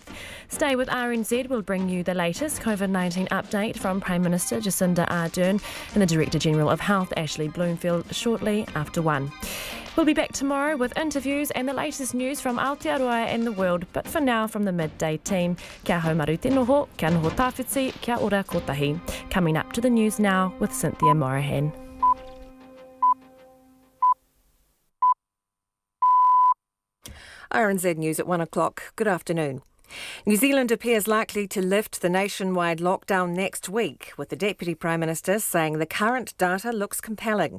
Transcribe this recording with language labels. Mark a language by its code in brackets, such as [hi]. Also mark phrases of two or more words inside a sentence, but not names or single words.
[en] Stay with RNZ. We'll bring you the latest COVID-19 update from Prime Minister Jacinda Ardern and the Director General of Health, Ashley Bloomfield, shortly after 1. We'll be back tomorrow with interviews and the latest news from Aotearoa and the world. But for now, from the midday team, [mi] kia haumaru te noho, kia noho tāwhiti, kia ora kotahi. [en] Coming up to the news now with Cynthia Morahan. RNZ News at 1 o'clock. Good afternoon. New Zealand appears likely to lift the nationwide lockdown next week, with the Deputy Prime Minister saying the current data looks compelling.